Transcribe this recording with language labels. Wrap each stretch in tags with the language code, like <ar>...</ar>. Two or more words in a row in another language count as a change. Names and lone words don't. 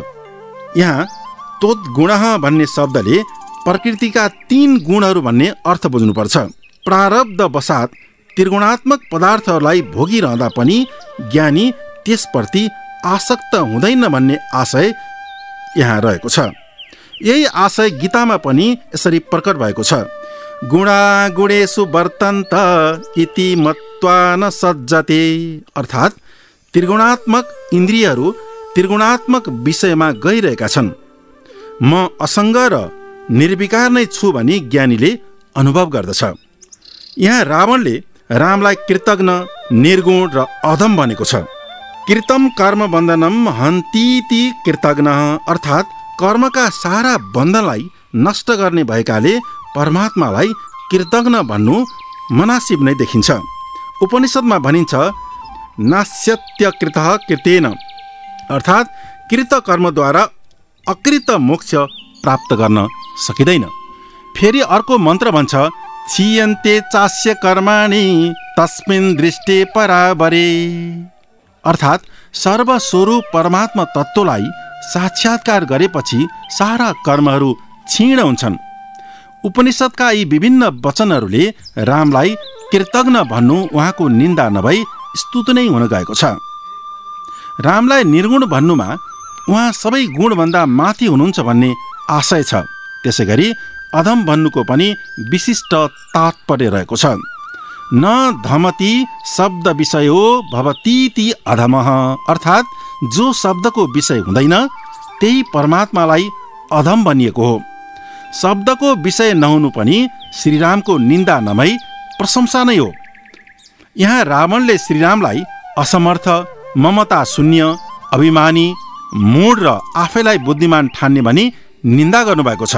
<ne>यहाँ तोद्गुणः भन्ने शब्दले प्रकृतिका तीन गुणहरू भन्ने अर्थ बुझ्नुपर्छ। प्रारब्ध वशात त्रिगुणात्मक पदार्थहरूलाई भोगिरहँदा पनि ज्ञानी त्यसप्रति आसक्त हुँदैन भन्ने आशय यहाँ रहेको छ। यही आशय गीतामा पनि यसरी प्रकट भएको छ,</ne> <sa>गुणा गुणेषु वर्तन्त इति मत्वा न सज्जते,</sa> <ne>अर्थात् त्रिगुणात्मक इन्द्रियहरू त्रिगुणात्मक विषयमा गइरहेका छन्। म असङ्ग र निर्विकार नै छु भनी ज्ञानीले अनुभव गर्दछ। यहाँ रावणले रामलाई कृतज्ञ, निर्गुण र अधम भनेको छ।</ne> <sa>कृतम कर्म बन्धनम हन्तीति कृतज्ञ,</sa> <ne>अर्थात् कर्मका सारा बन्धनलाई नष्ट गर्ने भएकाले परमात्मालाई कृतज्ञ भन्नु मनासिब नै देखिन्छ। उपनिषदमा भनिन्छ</ne> <sa>नास्यत्यकृतः कृतेन,</sa> <ne>अर्थात् कृत कर्मद्वारा अकृत मोक्ष प्राप्त गर्न सकिँदैन। फेरि अर्को मन्त्र भन्छ</ne> <sa>क्षीयन्ते चास्य कर्माणि तस्मिन् दृष्टे पराबरे,</sa> <ne>अर्थात् सर्वस्वरूप परमात्मा तत्त्वलाई साक्षात्कार गरेपछि सारा कर्महरू क्षीण हुन्छन्। उपनिषदका यी विभिन्न वचनहरूले रामलाई कृतज्ञ भन्नु उहाँको निन्दा नभई स्तुति नै हुन गएको छ। रामलाई निर्गुण भन्नुमा उहाँ सबै गुणभन्दा माथि हुनुहुन्छ भन्ने आशय छ। त्यसै गरी अधम भन्नुको पनि विशिष्ट तात्पर्य रहेको छ।</ne> <sa>न धमति शब्द विषयो भवतीति अधमः,</sa> <ne>अर्थात् जो शब्दको विषय हुँदैन त्यही परमात्मालाई अधम भनिएको हो। शब्दको विषय नहुनु पनि श्रीरामको निन्दा नभई प्रशंसा नै हो। यहाँ रावणले श्रीरामलाई असमर्थ, ममता शून्य, अभिमानी, मूढ र आफैलाई बुद्धिमान ठान्ने भनी निन्दा गर्नुभएको छ।</ne>